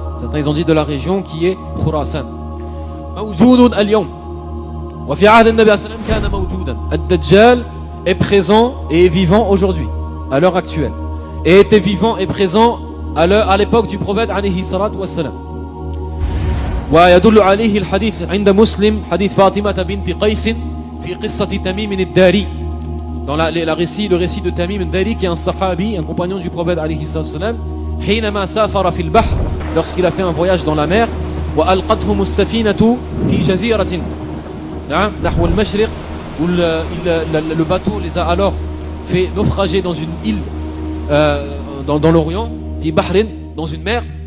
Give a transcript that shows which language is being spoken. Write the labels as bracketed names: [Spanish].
[French] Certains ils ont dit de la région qui est Khurasan. Mawjoudun al-yawm. Wa fi 'ahd an-nabi sallallahu alayhi wa sallam kana mawjoudan. Ad-Dajjal est présent et est vivant aujourd'hui, à l'heure actuelle, et était vivant et présent à l'époque du prophète alayhi salatu wa salam. [Arabic] ويدل عليه الحديث عند مسلم حديث فاطمة بنت قيس في قصة تميم الداري. [French] Dans le récit de Tamim al-Dari, qui est un sahabi, un compagnon du prophète alayhi salam, حينما سافر في البحر, lorsqu'il a fait un voyage dans la mer, وألقتهم السفينة في جزيرة نحو المشرق, où le bateau les a alors fait naufrager dans une île dans l'Orient, في بحر, dans une mer.